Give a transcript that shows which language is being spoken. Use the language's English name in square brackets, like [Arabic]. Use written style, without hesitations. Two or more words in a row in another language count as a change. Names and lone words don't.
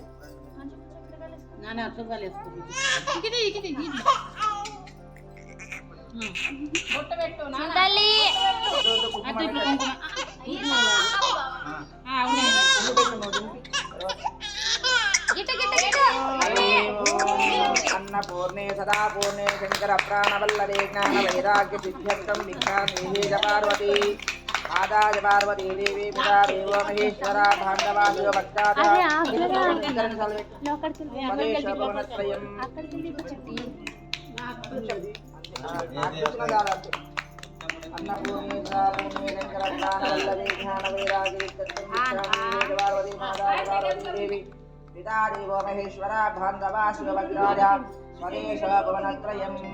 [Telugu] నాన్న అర్థం ఇది ఇది బొట్టు పెట్టు నాన్న తల్లి అటు ఇప్పుడు కుంకుమ అవునే గిట్ట గిట్ట గిట్ట [Sanskrit] अन्नपूर्णे सदा पूर्णे शंकर प्राणवल्लभे ज्ञान वैराग्य सिद्ध्यर्थं भिक्षां देहि च पार्वती माता च पार्वती देवी पिता देवो महेश्वरा बांधवा शिवभक्ता च स्वदेशभवनत्रयम् अन्नपूर्णे सदा पूर्णे शंकर प्राणवल्लभे ज्ञान वैराग्य सिद्ध्यर्थं भिक्षां देहि च पार्वती माता च पार्वती देवी पिता देवो महेश्वरा बांधवा शिवभक्ताय स्वदेश भवनत्रयम्